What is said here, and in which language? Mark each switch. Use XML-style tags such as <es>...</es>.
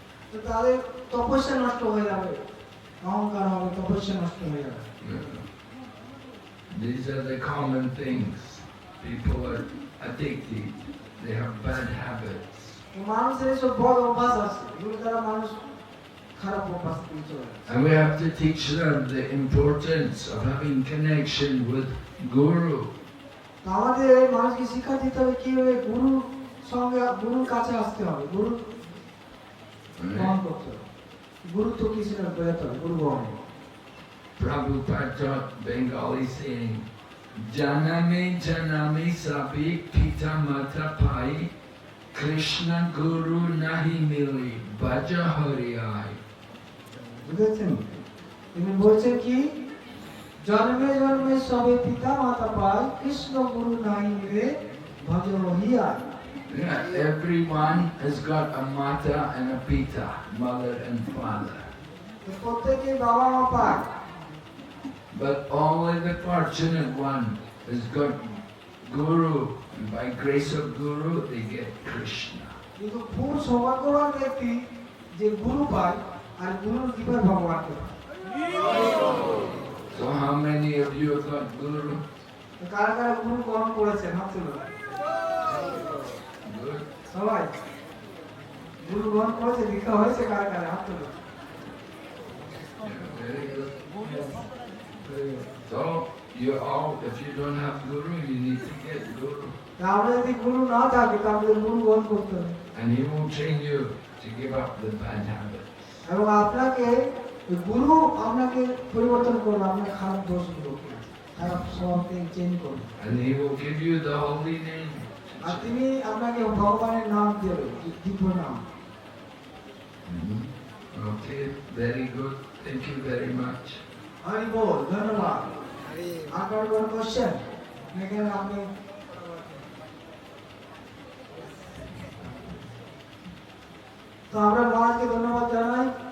<bn>তো তাদের তপস্যা নষ্ট হয়ে যাবে, অহংকার হবে, তপস্যা নষ্ট হয়ে যাবে।</bn> <en>These are the common things. people are addicted. They have bad habits.</en> <bn>মানুষের এসব বড় অভ্যাস আছে, এগুলো দ্বারা মানুষ খারাপ অভ্যাস দিয়ে চলে যাচ্ছে।</bn> <en>And we have to teach them the importance of having connection with Guru.</en> <bn>তো আমাদের মানুষকে শিক্ষা দিতে হবে কিভাবে গুরুর সঙ্গে গুরুর কাছে আসতে হবে, গুরু গ্রহণ করতে হবে, গুরুত্ব কি সেটা বোঝাতে হবে, গুরু গ্রহণ।</bn> <en>Prabhupada taught Bengali saying,</en> <bn>Janame janame sabi pita mata pai, Krishna Guru nahi mili, bhaja hari ai. বুঝেছেন? তিনি বলছেন কি, জন্মে জন্মে সবে পিতা মাতা পায়, কৃষ্ণ গুরু নাই মিলে ভজ হিয়া।</bn> <en>Yeah, everyone has got a mata and a pita, mother and father.</en> <bn>প্রত্যেকে বাবা মা পায়,</bn> <en>But only the fortunate one has got Guru, and by grace of Guru they get Krishna.</en> <bn>কিন্তু খুব সৌভাগ্যবান ব্যক্তি যে গুরু পায় আর গুরুর কৃপায় ভগবানকে পায়।</bn> <en>So how many of you have got Guru?</en> <bn>তো কারা কারা গুরু গ্রহণ করেছেন হাত তুলুন।</bn> <en>Good.</en> <bn>সবাই গুরু গ্রহণ করেছে, দীক্ষা হয়েছে কারা কারা হাত তুলুন।</bn> <en>Yeah, very good. So you all, if you don't have Guru, you need to get Guru.</en> <bn>তা আমরা যদি গুরু না থাকি তা আমাদের গুরু গ্রহণ করতে হবে,</bn> <en>And he will train you to give up the bad habits.</en> <bn>এবং আপনাকে গুরু আপনাকে পরিবর্তন করবে, আপনার খারাপ দোষগুলো খারাপ স্বভাবকে চেঞ্জ করবে,</bn> <en>And he will give you the holy name.</en> <bn>আর তিনি আপনাকে ভগবানের নাম দেবে, দিব্য নাম।</bn> <en>Mhm. Okay, very good. Thank you very much.</en> <bn>Hari বল, ধন্যবাদ। আপনার কোনো কোশ্চেন? এখানে আপনি তো আমরা মহারাজকে ধন্যবাদ জানাই।</bn>